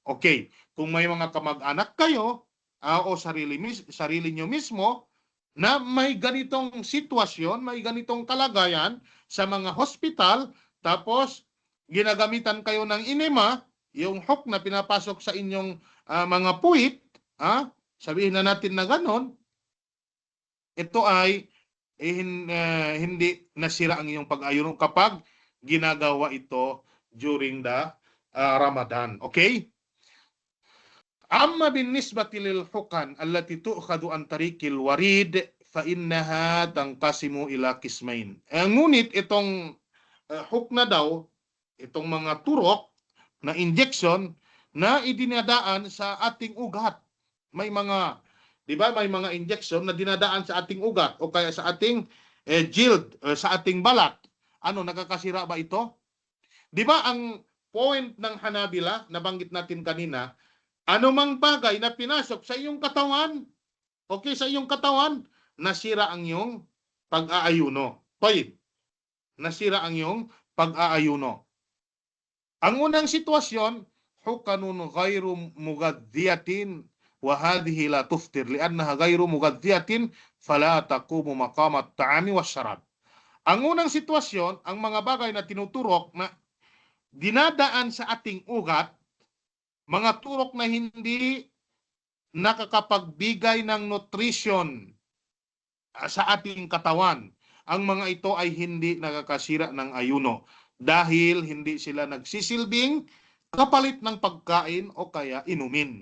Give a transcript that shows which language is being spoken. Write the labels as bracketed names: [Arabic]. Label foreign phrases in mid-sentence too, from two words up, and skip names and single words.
[Filipino] Okay, kung may mga kamag-anak kayo o sarili nyo mismo na may ganitong sitwasyon, may ganitong kalagayan sa mga hospital, tapos ginagamitan kayo ng enema, yung hook na pinapasok sa inyong mga puwit, sabihin na natin na ganon, ito ay hindi nasira ang iyong pag-ayuno kapag ginagawa ito [English] during the Ramadan. [Filipino] Okay? [Arabic] أما بالنسبة للحقن التي تؤخذ عن طريق الوريد فإنها تنقسم إلى قسمين. [Filipino] Ngunit itong hook na daw, itong mga turok na injection na idinadaan sa ating ugat. May mga, di ba, may mga injection na dinadaan sa ating ugat o kaya sa ating jild, sa ating balat. Ano, nakakasira ba ito? Di ba ang point ng Hanabila, nabanggit natin kanina, anumang bagay na pinasok sa iyong katawan, okay, sa iyong katawan, nasira ang iyong pag-aayuno. Point. Nasira ang iyong pag-aayuno. Ang unang sitwasyon, [Arabic] حقن غير مغذية وهذه لا تفطر لأنها غير مغذية فلا تقوم مقام الطعام والشراب. [Filipino] Ang unang sitwasyon, ang mga bagay na tinuturok na dinadaan sa ating ugat, mga turok na hindi nakakapagbigay ng nutrition sa ating katawan. Ang mga ito ay hindi nakakasira ng ayuno dahil hindi sila nagsisilbing kapalit ng pagkain o kaya inumin.